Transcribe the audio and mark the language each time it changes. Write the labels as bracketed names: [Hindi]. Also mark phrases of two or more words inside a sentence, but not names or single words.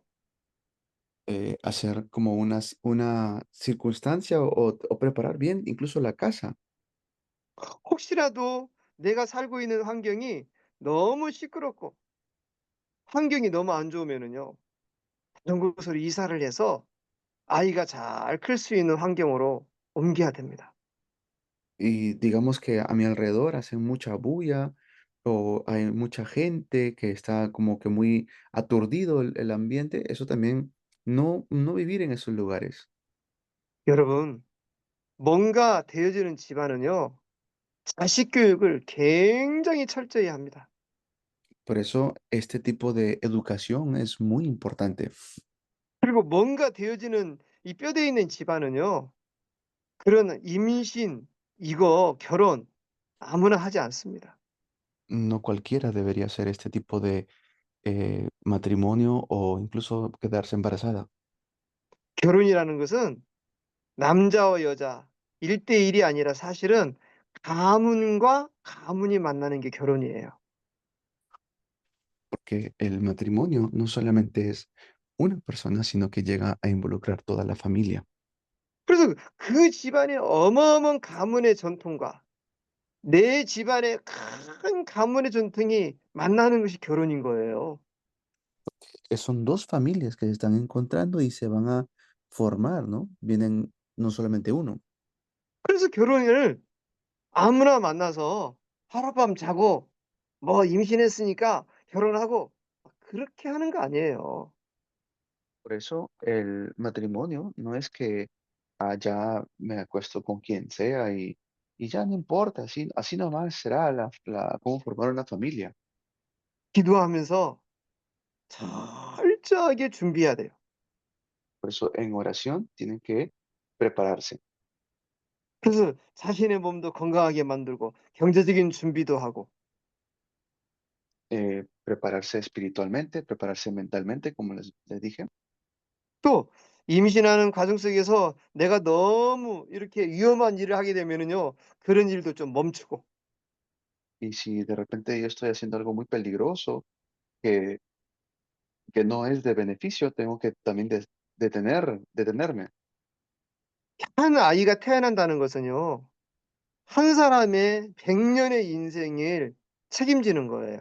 [Spanish] Hacer como una circunstancia o preparar bien incluso la casa, [Korean] 혹시라도 내가 살고 있는 환경이 너무 시끄럽고 환경이 너무 안 좋으면은요. 다른 곳으로 이사를 해서 아이가 잘 클 수 있는 환경으로 옮겨야 됩니다. [Spanish] y digamos que a mi alrededor hacen mucha bulla o hay mucha gente que está como que muy aturdido el ambiente, eso también no vivir en esos lugares. [Korean] 여러분 뭔가 되어지는 집안은요. 자식 교육을 굉장히 철저히 합니다. [Spanish] Por eso este tipo de educación es muy importante. [Korean] 그리고 뭔가 되어지는 이 뼈대 있는 집안은요. 그런 임신 이거 결혼 아무나 하지 않습니다. [Spanish] No cualquiera debería hacer este tipo de matrimonio o incluso quedarse embarazada, [Korean] 결혼이라는 것은 남자와 여자 1대1이 아니라 사실은 가문과 가문이 만나는 게 결혼이에요. [Spanish] porque el matrimonio no solamente es una persona, sino que llega a involucrar toda la familia. [Korean] 그래서 그 집안의 어마어마한 가문의 전통과 내 집안의 큰 가문의 전통이 만나는 것이 결혼인 거예요. [Spanish] Que son dos familias que se están encontrando y se van a formar, ¿no? Vienen no solamente uno. [Korean] 그래서 결혼을 아무나 만나서 하룻밤 자고 뭐 임신했으니까 결혼하고 그렇게 하는 거 아니에요. [Spanish] Por eso el matrimonio no es que ya me acuesto con quien sea y ya no importa, así nomás será cómo formar una familia. [Korean] 기도하면서 철저하게 준비해야 돼요. [Spanish] Por eso en oración tienen que prepararse, [Korean] 그래서 자신의 몸도 건강하게 만들고 경제적인 준비도 하고 [Spanish] prepararse espiritualmente, prepararse mentalmente, como les dije. [Korean] 또 임신하는 과정 속에서 내가 너무 이렇게 위험한 일을 하게 되면은요. 그런 일도 좀 멈추고 [Spanish] Y si de repente yo estoy haciendo algo muy peligroso, que, que no es de beneficio, tengo que también detenerme, [Korean] 한 아이가 태어난다는 것은요. 한 사람의 100 년의 인생을 책임지는 거예요.